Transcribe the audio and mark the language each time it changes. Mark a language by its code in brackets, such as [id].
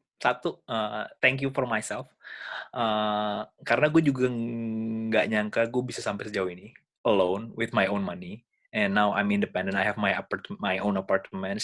[id] Satu, [en] thank you for myself. [id] Karena gue juga nggak nyangka gue bisa sampai sejauh ini [en] alone with my own money. And now I'm independent. I have my own apartment.